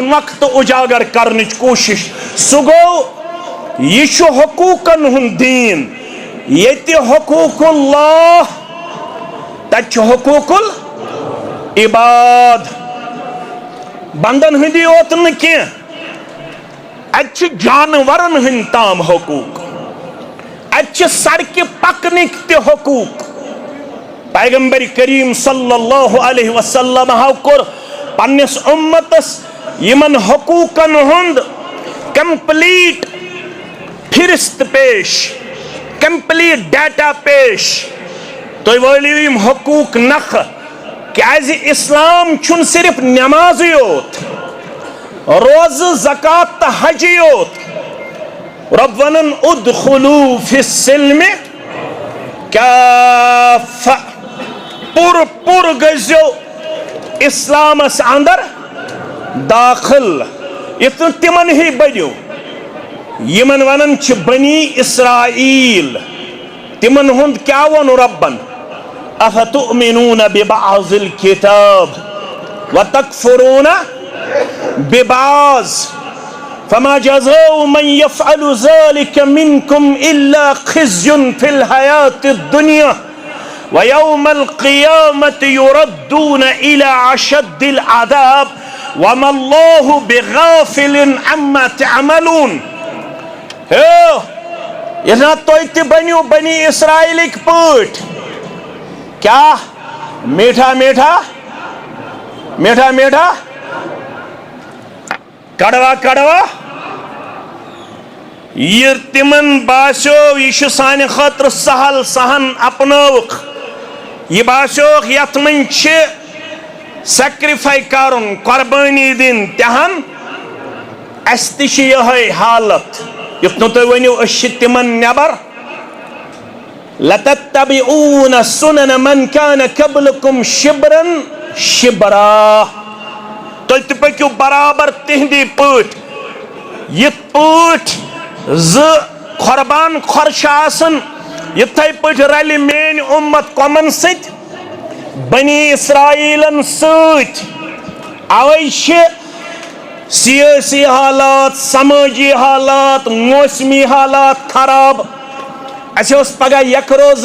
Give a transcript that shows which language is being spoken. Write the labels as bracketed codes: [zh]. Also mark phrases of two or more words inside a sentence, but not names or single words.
[ks] نۄقطہٕ اُجاگر کرنٕچ کوٗشش سُہ گوٚو یہ چھُ حقوٗقن ہُنٛد دیٖن ییٚتہِ [ar] حقوٗق اللہ [ks] تتہِ چھُ [ar] حقوٗق العباد [ks] بندن ہٕنٛدی یوت نہٕ کینٛہہ اتہِ چھِ جانورن ہٕنٛدۍ تام حقوٗق اتہِ چھِ سڑکہِ پکنٕکۍ تہِ حقوٗق پیغمبر کریم [ar] صلی اللہ علیہ وسلم [ks] ہاو کوٚر پننس امتس یمن حقوٗقن ہُنٛد کمپلیٹ فہرست پیش [en] complete data [ks] پیش تُہۍ وٲلِو یِم حقوٗق نکھٕ کیازِ اسلام چھُنہٕ صرف نمازٕے یوت روزٕ زکات تہٕ حجٕے یوت رب ونن [ar] ادخلوا فی السلم [ks] کافہ پور گٔژھِو اسلامس اندر داخل یِتھ نہٕ تِمن ہی بٔنِو یمن ونن چھِ بنی اسرائیل تمن ہند کیا ون ربن [ar] افتؤمنون ببعض الكتاب وتكفرون ببعض فما جزاء من يفعل ذلك منكم الا خزي في الحياة الدنيا ويوم القيامة يردون الى اشد العذاب وما الله بغافل عما تعملون [ks] یتنا تُہۍ تہِ بنیو بنی اسرائیلٕکۍ پٲٹھۍ کیا [ur] میٹھا میٹھا میٹھا میٹھا کڑوا کڑوا [ks] یہ تمن باسیو یہ چھُ سانہِ خٲطرٕ سہل سہن اپنٲوُکھ یہ باسیوکھ یتھ منٛز چھِ سیکرِفاے کرُن قۄربٲنی دِنۍ تِہن اسہِ تہِ چھِ یِہے حالت یُتھ نہٕ تُہۍ ؤنِو أسۍ چھِ تِمن نٮ۪بر [ar] لَتَتَّبِعُونَ سُنَنَ مَنْ كَانَ قَبْلَكُمْ شِبْرًا شِبْرًا [ks] تُہۍ تہِ پٔکِو برابر تِہنٛدی پٲٹھۍ یِتھ پٲٹھۍ زٕ قۄربان کھۄر چھِ آسان یِتھے پٲٹھۍ رلہِ میٲنۍ اُمت قومن سۭتۍ بنی اسرائیلن سۭتۍ اوے چھِ سیاسی حالات سمٲجی حالات موسمی حالات خراب اسہِ اوس پگہہ یک روز